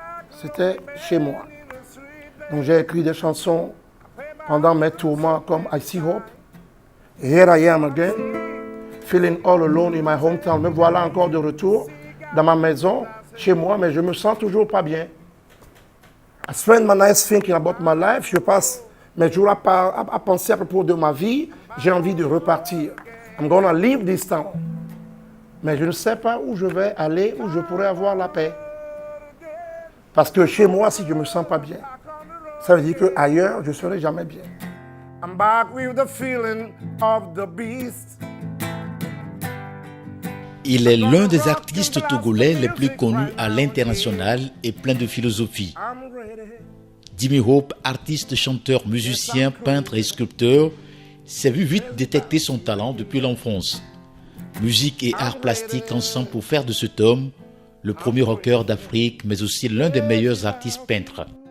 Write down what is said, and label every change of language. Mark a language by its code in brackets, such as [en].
[fr] C'était chez moi. Donc j'ai écrit des chansons pendant mes tourments comme I See Hope, Here I Am Again, Feeling All Alone in My Hometown. Me voilà encore de retour dans ma maison, chez moi, mais je me sens toujours pas bien. [en] I spend my nights thinking about my life. [fr] Je passe mes jours à penser à propos de ma vie. J'ai envie de repartir. [en] I'm gonna leave this town. [fr] Mais je ne sais pas où je vais aller, où je pourrais avoir la paix. Parce que chez moi, si je ne me sens pas bien, ça veut dire qu'ailleurs, je ne serai jamais bien. [en] I'm back with the feeling of the beast. [fr] Il est l'un des artistes togolais les plus connus à l'international et plein de philosophie. Jimi Hope, artiste, chanteur, musicien, peintre et sculpteur, s'est vu vite détecter son talent depuis l'enfance. Musique et art plastique ensemble pour faire de cet homme le premier rocker d'Afrique, mais aussi l'un des meilleurs artistes peintres.